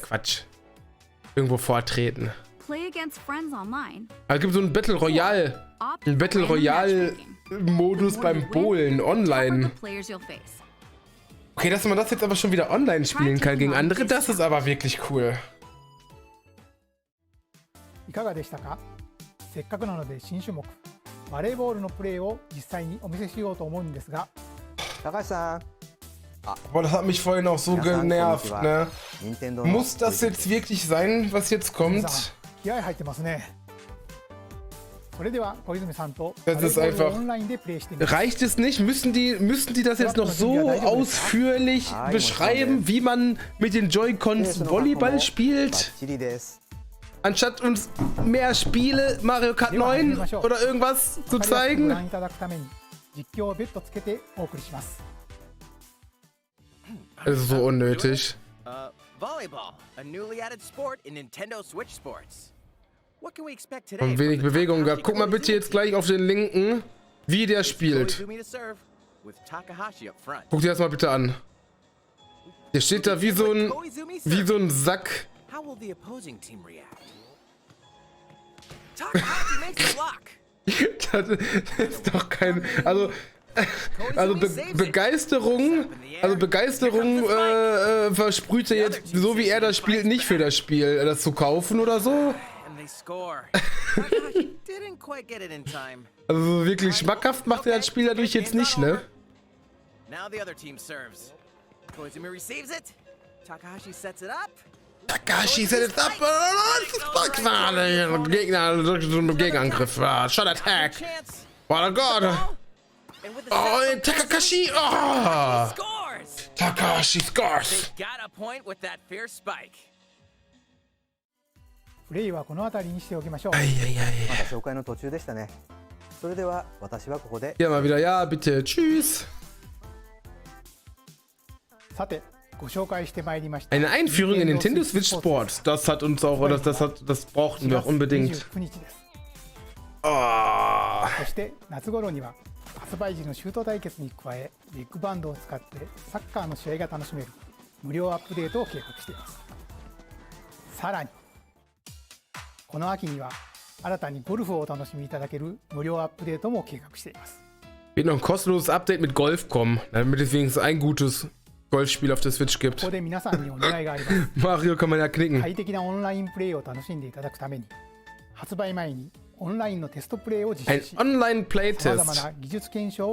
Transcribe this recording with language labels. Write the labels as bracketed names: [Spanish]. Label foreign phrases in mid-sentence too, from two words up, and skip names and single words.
[German] Quatsch. Irgendwo vortreten. [English] Play against friends online. [German] Aber es gibt so ein [English] Battle Royale. Opt [German] Ein Battle [English] for random [German] Royale [English] matchmaking. [German] Modus [English] The more [German] beim [English] you win, [German] Bowlen [English] the tougher [German] online. [English] the players you'll face. [German] Okay, dass man das jetzt aber schon wieder online spielen kann gegen andere, das ist aber wirklich cool. [Japanese] いかがでしたか？せっかくなので新種目バレーボールのプレーを実際にお見せしようと思うんですが、高橋さん、 [German] Boah, das hat mich vorhin auch so genervt, ne? [Japanese] 任天堂の [German] Muss das jetzt wirklich sein, was jetzt [Japanese] 皆 [German] kommt? [Japanese] さん気合入ってますね。それでは小泉さんと [German] Das [Japanese] バレ [German] ist [Japanese] ーボールを [German] einfach- [Japanese] オンラインでプレイしてみます [German] Reicht es nicht? Müssen die das jetzt noch so ausführlich beschreiben, wie man mit den Joy-Cons Volleyball [Japanese] バッ [German] spielt? [Japanese] チリです。 [German] Anstatt uns mehr Spiele, Mario Kart 9 oder irgendwas zu [Japanese] わかりやすくご [German] zeigen? [Japanese] 覧いただくために実況を別途つけてお送りします。 [German] Das ist so unnötig. [English] Volleyball, a newly added sport in Nintendo Switch Sports. What can we expect today? [German] Und wenig Bewegung gehabt. Guck mal bitte jetzt gleich auf den linken, wie der spielt. [English] Koizumi to serve, with Takahashi up front. [German] Guck dir das mal bitte an. Der steht da wie so ein Sack. [English] How will the opposing team react? Takahashi makes the block. [German] Das ist doch kein. Also Begeisterung versprüht er jetzt, so wie er das spielt, nicht für das Spiel, das zu kaufen oder so. [English] And they score. Takahashi didn't quite get it in time. [German] Also so wirklich schmackhaft macht er das Spiel dadurch jetzt nicht, ne? [English] Now the other team serves. Koizumi receives it. Takahashi sets it up. Takashi set it up. [German] Gegner, Gegenangriff. [English] Shot attack. [German] Oh Gott. [English] Oh, Takashi. Oh. Takashi scores. They got a point with that fierce spike. [Japanese] プレイはこの辺りにしておきましょう。まだ紹介の途中でしたね。それでは私はここで。 [German] Ja, mal wieder. Ja, bitte. Tschüss. [Japanese] さて、ご紹介してまいりました。 [German] Eine Einführung in Nintendo Switch Sports. Das hat uns auch, oder das brauchten wir auch unbedingt. [Japanese] 29 日です。 Oh. そして夏頃には発売時のシュート対決に加え、ビッグバンドを使ってサッカーの試合が楽しめる無料アップデートを計画しています。さらにこの秋には新たにゴルフをお楽しみいただける無料アップデートも計画しています。 [German] Wird noch ein kostenloses Update mit Golf kommen, damit es wenigstens ein gutes Golfspiel auf der Switch gibt. [Japanese] ここで皆さんにお願いがあります。 [German] Mario kann man ja knicken. [Japanese] 快適なオンラインプレイを楽しんでいただくために、発売前にオンラインのテストプレイを実 [German] Ein [Japanese] 施し、 [German] Online-Playtest. [Japanese] 様々な技術検証を